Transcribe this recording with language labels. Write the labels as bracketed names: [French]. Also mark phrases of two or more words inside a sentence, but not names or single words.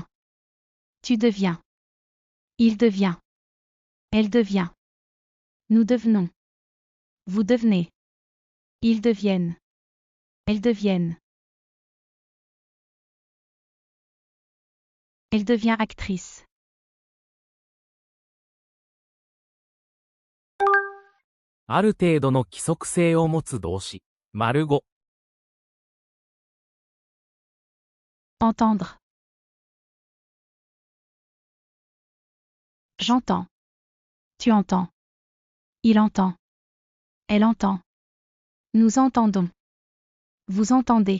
[French] Tu deviens. Il devient. Elle devient. Nous devenons. Vous devenez. Ils deviennent. Elles deviennent. Elle devient actrice. [Japanese] ある程度の規則性を持つ動詞。丸5。 [French] Entendre. J'entends. Tu entends. Il entend. Elle entend. Nous entendons. Vous entendez.